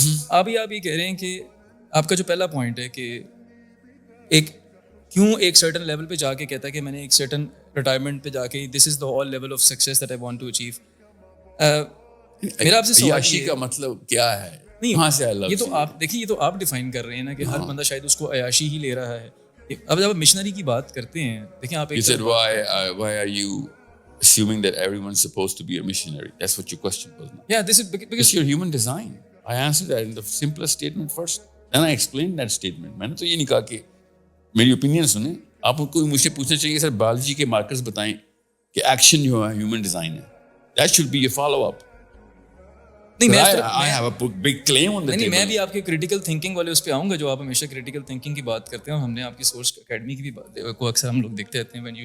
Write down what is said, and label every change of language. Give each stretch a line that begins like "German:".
Urdu: آپ یہ کہہ رہے ہیں کہ آپ کا جو پہلا پوائنٹ ہے کہ ایک کیوں ایک سرٹن لیول پہ جا کے کہتا ہے کہ میں نے ایک سرٹن ریٹائرمنٹ پہ جا کے
English: This is the whole level of success that I want to achieve.
Urdu: میرا آپ سے سوال عیاشی کا مطلب کیا ہے؟ نہیں کہاں سے یہ تو آپ دیکھیے, یہ تو آپ ڈیفائن کر رہے ہیں نا کہ ہر بندہ شاید اس کو عیاشی ہی لے رہا ہے. اب جب آپ مشنری کی بات کرتے ہیں, دیکھیں آپ
English: You said why are you assuming that everyone's supposed to be a missionary? That's what your question was. Yeah, this is because it's your human design. I answered that in the simplest statement first. Then I explained that statement.
Urdu: میں نے تو یہ نہیں کہا کہ میری opinion سنیں, آپ کو مجھ سے پوچھنا چاہیے سر بایولوجی کے مارکرز بتائیں کہ ایکشن جو ہے ہیومن ڈیزائن ہے.
English: That should be your follow up. I have a big claim on the table.
Urdu: میں بھی آپ کے کریٹیکل تھنکنگ والے اس پہ آؤں گا جو آپ ہمیشہ کریٹیکل تھنکنگ کی بات کرتے ہیں, اور ہم نے آپ کی سورس اکیڈمی کی بھی بات کو اکثر ہم لوگ دیکھتے رہتے ہیں.